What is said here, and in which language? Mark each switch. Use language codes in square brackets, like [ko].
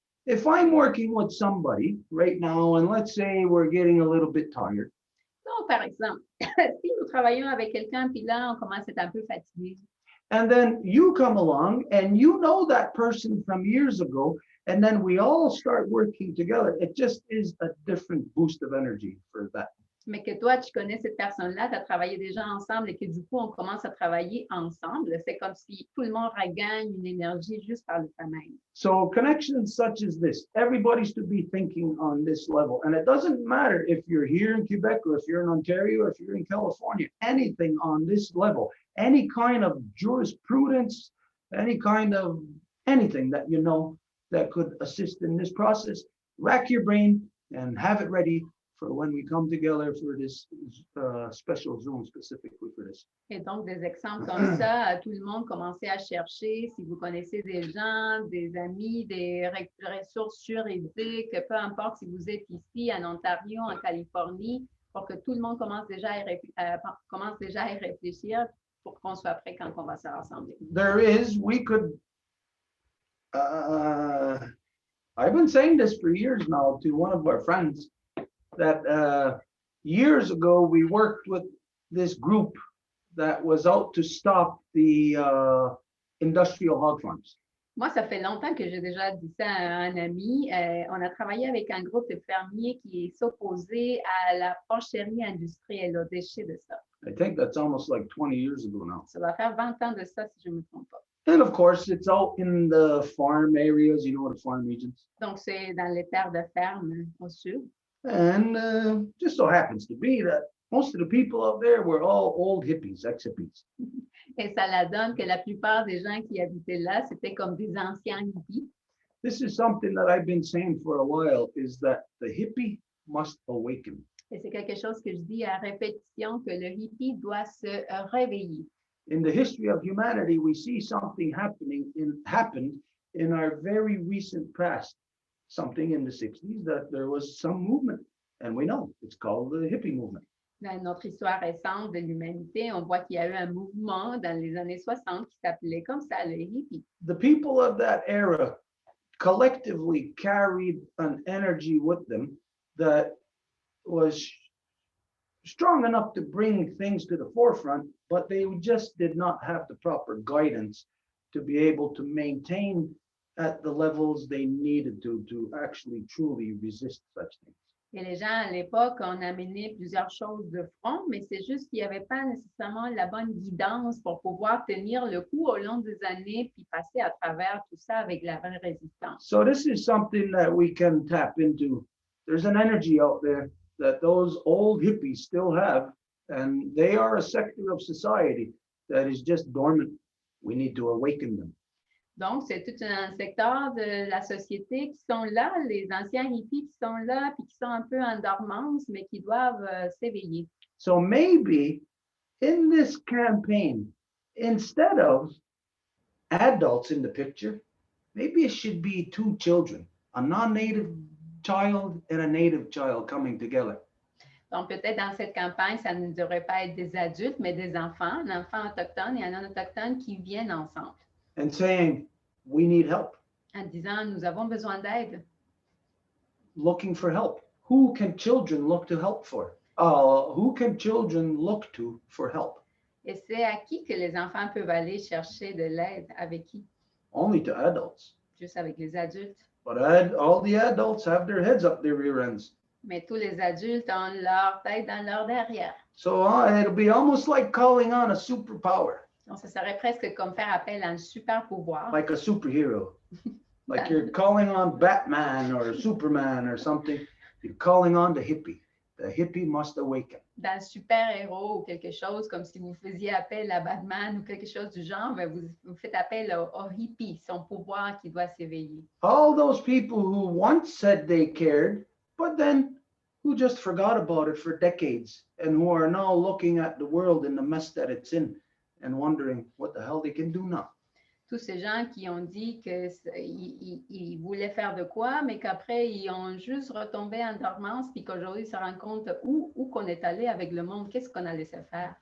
[en] If I'm working with somebody right now, and let's say we're getting a little bit tired. [fr] Donc, par exemple, si nous travaillons avec quelqu'un, puis là, on commence à être un peu fatigué. [en] And then you come along and you know that person from years ago, and then we all start working together. It just is a different boost of energy for that. [fr] Mais que toi, tu connais cette personne-là, tu as travaillé déjà ensemble et que du coup, on commence à travailler ensemble. C'est comme si tout le monde regagne une énergie juste par le fait même. [en] So connections such as this, everybody's to be thinking on this level. And it doesn't matter if you're here in Quebec or if you're in Ontario or if you're in California, anything on this level, any kind of jurisprudence, any kind of anything that you know that could assist in this process, rack your brain and have it ready for when we come together for this special Zoom specifically for this. [fr] Et donc, des exemples comme ça, tout le monde commencez à chercher si vous connaissez des gens, des amis, des ressources juridiques, peu importe si vous êtes ici en Ontario, en Californie, pour que tout le monde commence déjà à y réfléchir pour qu'on soit prêt quand on va se rassembler. [en] We could, I've been saying this for years now to one of our friends, that years ago we worked with this group that was out to stop the industrial hog farms. [fr] Moi, ça fait longtemps que j'ai déjà dit ça à un ami. On a travaillé avec un groupe de fermiers qui s'opposait à la porcherie industrielle, aux déchets de ça. [en] I think that's almost like 20 years ago now. [fr] Ça va faire 20 ans de ça, si je ne me trompe pas. [en] And of course, it's out in the farm areas, you know, the farm regions. [fr] Donc, c'est dans les terres de ferme au sud. [en] And just so happens to be that most of the people out there were all old hippies, ex-hippies. [fr] Et ça la donne que la plupart des gens qui habitaient là, c'était comme des anciens hippies. [en] This is something that I've been saying for a while, is that the hippie must awaken. [fr] Et c'est quelque chose que je dis à répétition, que le hippie doit se réveiller. [en] In the history of humanity, we see something happened in our very recent past. Something in the 60s that there was some movement, and we know it's called the hippie movement. [fr] Dans notre histoire récente de l'humanité, on voit qu'il y a eu un mouvement dans les années 60 qui s'appelait comme ça, le hippie. [en] The people of that era collectively carried an energy with them that was strong enough to bring things to the forefront, but they just did not have the proper guidance to be able to maintain at the levels they needed to actually truly resist such things. [fr] Et les gens à l'époque ont amené plusieurs choses de front, mais c'est juste qu'il n'y avait pas nécessairement la bonne guidance pour pouvoir tenir le coup au long des années puis passer à travers tout ça avec la vraie résistance. [en] So this is something that we can tap into. There's an energy out there that those old hippies still have, and they are a sector of society that is just dormant. We need to awaken them. [fr] Donc, c'est tout un secteur de la société qui sont là, les anciens hippies qui sont là, puis qui sont un peu en dormance, mais qui doivent s'éveiller. [en] So maybe in this campaign, instead of adults in the picture, maybe it should be two children, a non-native child and a native child coming together. [fr] Donc, peut-être dans cette campagne, ça ne devrait pas être des adultes, mais des enfants, un enfant autochtone et un non-autochtone qui viennent ensemble. [en] And saying, we need help, [fr] En disant, nous avons besoin d'aide. [en] looking for help. Who can children look to help for? Who can children look to for help? [fr] Et c'est à qui que les enfants peuvent aller chercher de l'aide? Avec qui? [en] Only to adults. [fr] Juste avec les adultes. [en] But all the adults have their heads up their rear ends. [fr] Mais tous les adultes ont leur tête dans leur derrière. [en] So it'll be almost like calling on a superpower, [fr] Donc, ça serait presque comme faire appel à un super pouvoir. [en] like a superhero. Like you're calling on Batman or Superman or something. You're calling on the hippie. The hippie must awaken. [fr] Dans super-héros ou quelque chose, comme si vous faisiez appel à Batman ou quelque chose du genre, ben vous faites appel au hippie, son pouvoir qui doit s'éveiller. [en] All those people who once said they cared, but then who just forgot about it for decades and who are now looking at the world in the mess that it's in and wondering what the hell they can do now. [fr] Tous ces gens qui ont dit qu'ils voulaient faire de quoi, mais qu'après, ils ont juste retombé en dormance, puis qu'aujourd'hui, ils se rendent compte où qu'on est allé avec le monde, qu'est-ce qu'on a laissé faire.